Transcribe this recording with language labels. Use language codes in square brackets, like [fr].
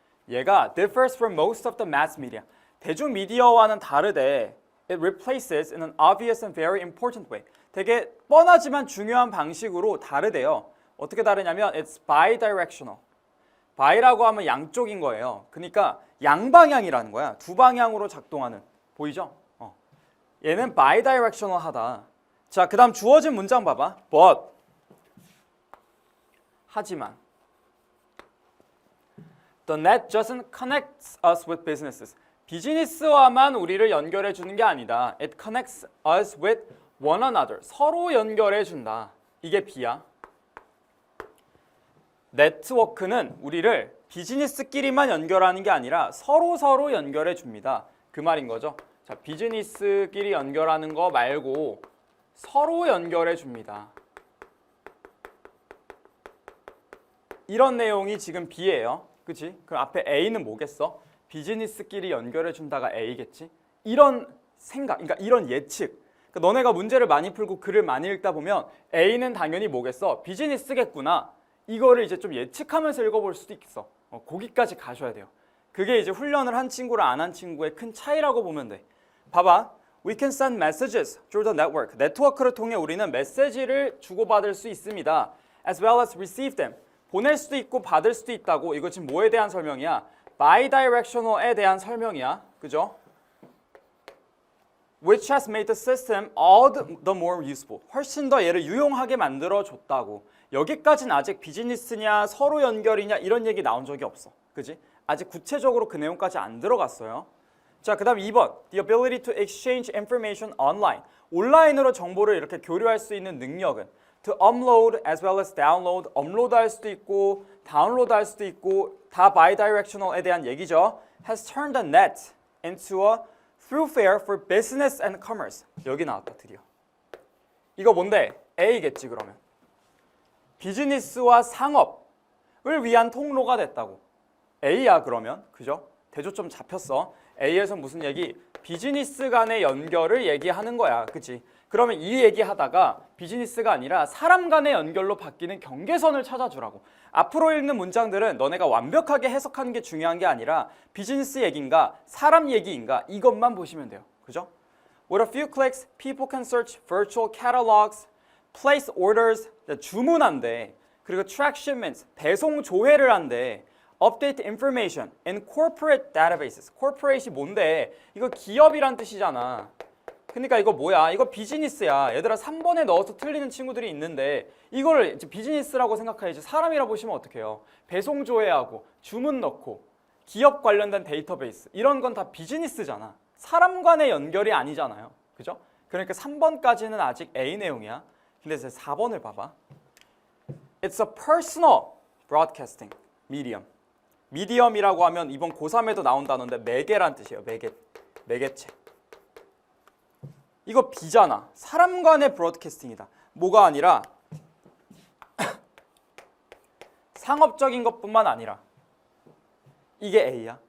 [en] 얘가 differs from most of the mass media. [ko] 대중 미디어와는 다르대. [en] It replaces in an obvious and very important way. [ko] 되게 뻔하지만 중요한 방식으로 다르대요. 어떻게 다르냐면 [en] it's bidirectional. [ko] bi라고 하면 양쪽인 거예요. 그러니까 양방향이라는 거야. 두 방향으로 작동하는. 보이죠? 얘는 bidirectional 하다. 자, 그 다음 주어진 문장 봐봐. [en] But. [ko] 하지만. [en] The net doesn't connect us with businesses. [ko] 비즈니스와만 우리를 연결해 주는 게 아니다. [en] It connects us with one another. [ko] 서로 연결해 준다. 이게 B야. 네트워크는 우리를 비즈니스끼리만 연결하는 게 아니라 서로 연결해 줍니다. 그 말인 거죠. 자, 비즈니스끼리 연결하는 거 말고 서로 연결해 줍니다. 이런 내용이 지금 B예요. 그치? 그럼 앞에 A는 뭐겠어? 비즈니스끼리 연결해 준다가 A겠지? 이런 생각, 그러니까 이런 예측. 그러니까 너네가 문제를 많이 풀고 글을 많이 읽다 보면 A는 당연히 뭐겠어? 비즈니스겠구나. 이거를 이제 좀 예측하면서 읽어볼 수도 있어. 거기까지 가셔야 돼요. 그게 이제 훈련을 한 친구랑 안 한 친구의 큰 차이라고 보면 돼. 봐봐. [en] We can send messages through the network. [ko] 네트워크를 통해 우리는 메시지를 주고받을 수 있습니다. [en] As well as receive them. [ko] 보낼 수도 있고 받을 수도 있다고. 이거 지금 뭐에 대한 설명이야? bidirectional에 대한 설명이야. 그죠? [en] Which has made the system all the more useful. [ko] 훨씬 더 얘를 유용하게 만들어줬다고. 여기까지는 아직 비즈니스냐 서로 연결이냐 이런 얘기 나온 적이 없어. 그지? 아직 구체적으로 그 내용까지 안 들어갔어요. 자, 그 다음 2번. [en] The ability to exchange information online. [ko] 온라인으로 정보를 이렇게 교류할 수 있는 능력은 [en] to upload as well as download. [ko] 업로드할 수도 있고 다운로드할 수도 있고 다 bidirectional에 대한 얘기죠. [en] Has turned the net into a thoroughfare for business and commerce. [ko] 여기 나왔다 드디어. 이거 뭔데? A겠지 그러면. 비즈니스와 상업을 위한 통로가 됐다고. A야 그러면. 그죠? 대조점 잡혔어. A에서 무슨 얘기? 비즈니스 간의 연결을 얘기하는 거야. 그치? 그러면 이 얘기하다가 비즈니스가 아니라 사람 간의 연결로 바뀌는 경계선을 찾아주라고. 앞으로 읽는 문장들은 너네가 완벽하게 해석하는 게 중요한 게 아니라 비즈니스 얘기인가 사람 얘기인가 이것만 보시면 돼요. 그죠? [en] With a few clicks, people can search virtual catalogs, place orders, [ko] 주문한대. 그리고 [en] track shipments, [ko] 배송 조회를 한대. [en] Update information in corporate databases. [ko] corporate이 뭔데? 이거 기업이란 뜻이잖아. 그러니까 이거 뭐야? 이거 비즈니스야. 얘들아 3번에 넣어서 틀리는 친구들이 있는데 이걸 이제 비즈니스라고 생각해야지. 사람이라 보시면 어떡해요? 배송 조회하고 주문 넣고 기업 관련된 데이터베이스 이런 건 다 비즈니스잖아. 사람 간의 연결이 아니잖아요. 그죠? 그러니까 3번까지는 아직 A 내용이야. 근데 이제 4번을 봐봐. [en] It's a personal broadcasting medium. [ko] 미디엄이라고 하면 이번 고3에도 나온 단어인데 매개란 뜻이에요. 매개체. 이거 B잖아. 사람 간의 브로드캐스팅이다. 뭐가 아니라 상업적인 것뿐만 아니라 이게 A야.